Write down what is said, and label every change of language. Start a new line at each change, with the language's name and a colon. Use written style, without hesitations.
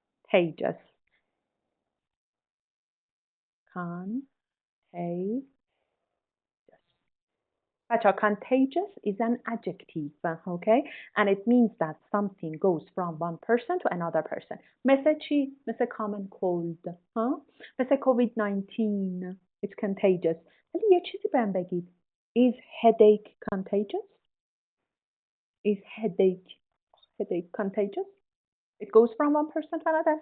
English: Contagious. Contagious. Contagious is an adjective, okay? And it means that something goes from one person to another person.
Persian: مثل چی؟ مثل
English: common cold.
Persian: مثل COVID-19.
English: It's contagious.
Persian: ولی یه چیزی بهم بگید.
English: Is headache contagious? Is headache contagious? It goes from one person to another?